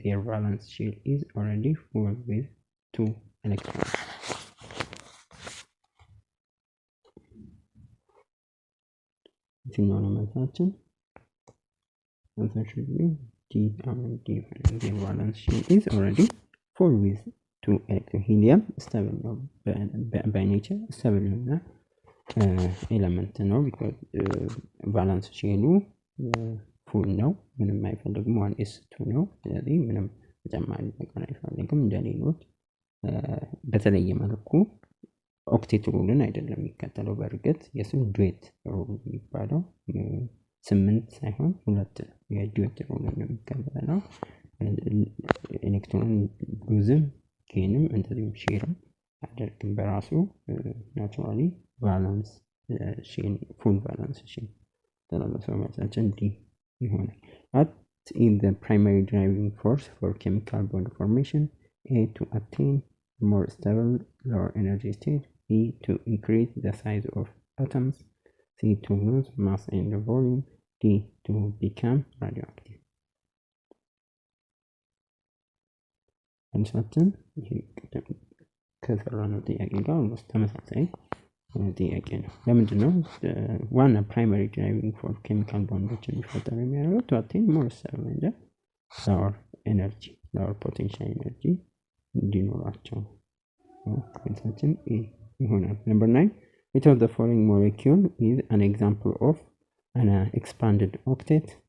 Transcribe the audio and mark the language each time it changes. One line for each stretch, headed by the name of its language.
English: Their valence shell is already full with 2 electrons.
Amharic: የትኛው ነው መልሳችን?
English: Answer should be D. Their valence shell is already full with 2 electrons.
Amharic: Helium stable ነው by nature stable የሆነ ኤሌመንት ነው because ቫላንስ ሼሉ ፉል ነው፣ ምንም አይፈልግም። 1s2 ነው። ስለዚህ ምንም ተጨማሪ ነገር አይፈልግም። እንደሌሎች በተለየ መልኩ ኦክቴት ሩልን አይደለም የሚከተለው። በእርግጥ የስም ዱዌት ሩል የሚባለው 8 ሳይሆን 2 የዱዌት ሩል ነው የሚከተለው። ኤሌክትሮን ሉዝም ጌንም እንደዚሁም ሼርም አደርግም በራሱ ናቹራሊ ቫላንስ ሼን ፉል ቫላንስ ሼን ተላለፈው መልሳችን ዲ ይሆናል።
English: What is the primary driving force for chemical bond formation? A. To attain more stable lower energy state. B. To increase the size of atoms. C. To lose mass and volume. D. To become radioactive.
Amharic: መልሳችን ይሄ ከሰራነው ጥያቄ ጋር ኦልሞስት ተመሳሳይ ጥያቄ ነው። ለምንድን ነው ዋና ፕራይመሪ ድራይቪንግ ፎር ኬሚካል ቦንዶች እንዲፈጠሩ የሚያደርገው?
English: to attain more stable and lower energy lower potential energy
Amharic: እንዲኖራቸው መልሳችን ይሆናል።
English: Number 9, which of the following molecule is an example of an expanded octet?